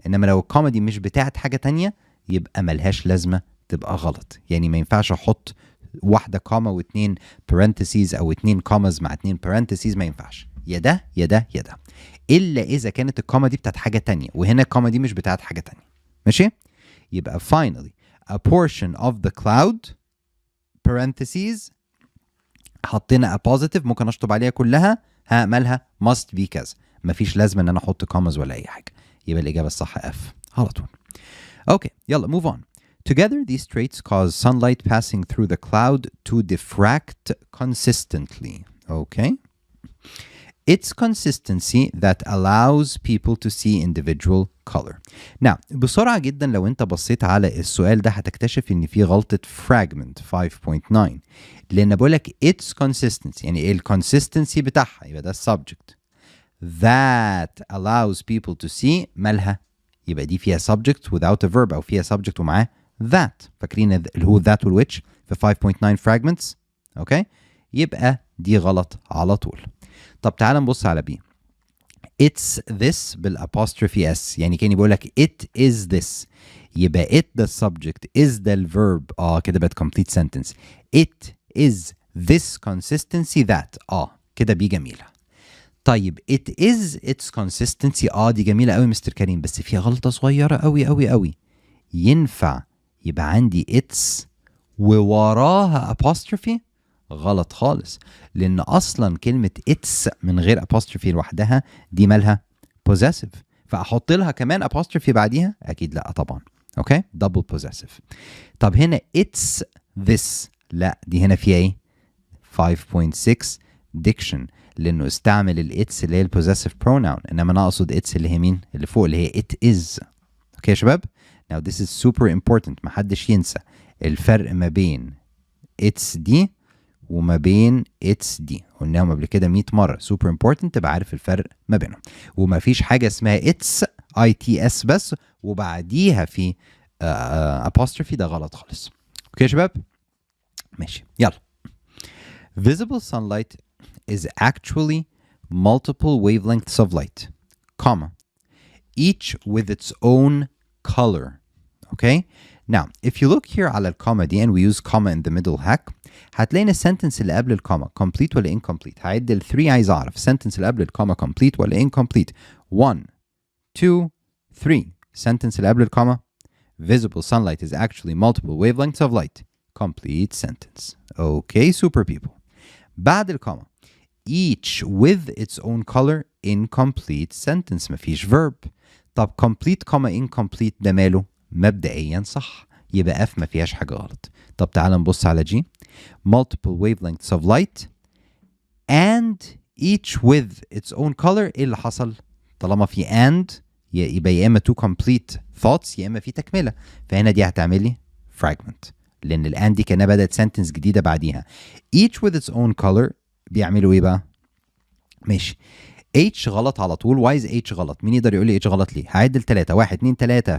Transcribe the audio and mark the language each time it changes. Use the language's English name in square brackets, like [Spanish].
[Arabic] انما لو الكوما دي مش بتاعت حاجة تانية يبقى ملهاش لازمة، تبقى غلط. يعني ما ينفعش احط واحدة كوما واتنين parentheses او اتنين كوماز مع اتنين parentheses، ما ينفعش. يا ده يا ده يا ده، الا اذا كانت الكوما دي بتاعت حاجة تانية وهنا الكوما دي مش بتاعت حاجة تانية. ماشي. [English] يبقى finally a portion of the cloud parentheses حطينا a positive [Arabic] ممكن اشطب عليها كلها. ها مالها must be كذا. مفيش لازمه ان انا احط كوماز ولا اي حاجه. يبقى الاجابه الصح F على طول. [English] Okay يلا move on. Together these traits cause sunlight passing through the cloud to diffract consistently. Okay. It's consistency that allows people to see individual color. [Arabic] Now بسرعة جدا لو انت بصيت على السؤال ده هتكتشف ان في غلطة fragment 5.9 لان بقولك [English] it's consistency. [Arabic] يعني ايه الconsistency بتاعها؟ يبقى ده subject that allows people to see مالها؟ يبقى دي فيها [English] subject without a verb [Arabic] او فيها subject ومعاه that. فاكرين اللي هو that والwhich في 5.9 fragments. اوكي يبقى دي غلط على طول. طب تعال نبص على B. [English] It's this بالapostrophe s. [Arabic] يعني كاني بقول لك [English] it is this. يبقى it the subject is the verb. كده بقت complete sentence. It is this consistency that. [Arabic] كده بي جميلة. [English] طيب it is its consistency. [Arabic] دي جميلة قوي مستر كريم بس فيها غلطة صغيرة قوي قوي قوي. ينفع يبقى عندي it's ووراها apostrophe؟ غلط خالص. لان اصلا كلمه اتس من غير apostrophe لوحدها دي مالها possessive. فاحط لها كمان apostrophe بعديها؟ اكيد لا طبعا. [English] Okay double possessive. طب هنا it's this. [Arabic] لا دي هنا فيها ايه 5.6 diction لانه استعمل الاتس اللي هي possessive pronoun. انما انا اقصد اتس اللي هي مين اللي فوق اللي هي [English] it is. [Arabic] اوكي يا شباب. [English] now this is super important. [Arabic] محدش ينسى الفرق ما بين اتس دي وما بين اتس دي. قلناهم قبل كده 100 مره. سوبر امبورتنت تبقى عارف الفرق ما بينهم. وما فيش حاجه اسمها اتس اي تي اس بس وبعديها في apostrophe. ده غلط خالص. اوكي يا شباب ماشي يلا. [English] Visible sunlight is actually multiple wavelengths of light, comma, each with its own color. Okay. Now, if you look here على الكوما دي and we use comma in the middle hack [Arabic] هتلاقي ان السنتنس اللي قبل الكوما [English] complete ولا incomplete. [Arabic] هعد ال 3 عايز اعرف السنتنس اللي قبل الكوما complete ولا incomplete. 1 2 3. [English] sentence [Arabic] اللي قبل الكوما [English] visible sunlight is actually multiple wavelengths of light. complete sentence. Okay super people. [Arabic] بعد الكوما [English] each with its own color. incomplete sentence مفيش verb. [Arabic] طب complete comma incomplete ده ماله؟ مبدئيا صح. يبقى F ما فيهاش حاجة غلط. طب تعال نبص على G. [English] multiple wavelengths of light and each with its own color. [Arabic] ايه اللي حصل؟ طالما في and يبقى يا اما [English] two complete thoughts [Arabic] يا اما في تكملة. فهنا دي هتعملي fragment لان ال and دي كانها بدأت sentence جديدة بعديها. [English] each with its own color بيعملوا ايه بقى؟ ماشي. [Arabic] H غلط على طول. [English] why is H [Arabic] غلط؟ مين يقدر يقول لي H غلط ليه؟ هعد ل3 1 2 3.